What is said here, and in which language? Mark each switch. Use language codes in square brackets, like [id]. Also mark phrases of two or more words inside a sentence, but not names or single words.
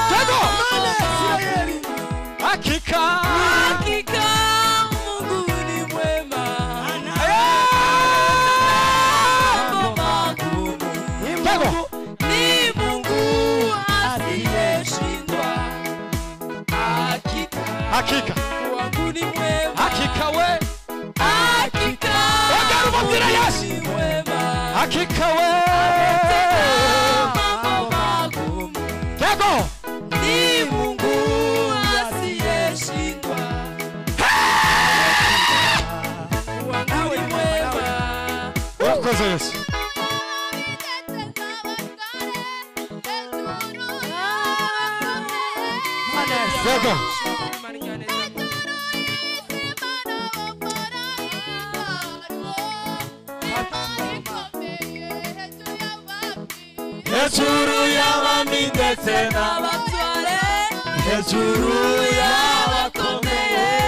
[sw] hakika hakika Mungu ni mwema ni Mungu asiyeshindwa hakika hakika wangu ni mwema hakika we hakika wangu ni mwema hakika we Tego ni Mungu asiyeshindwa wangu ni mwema ukoze Yesu [rw] Tego hejuru y'abami ndetse n'abatware hejuru y'abakomeye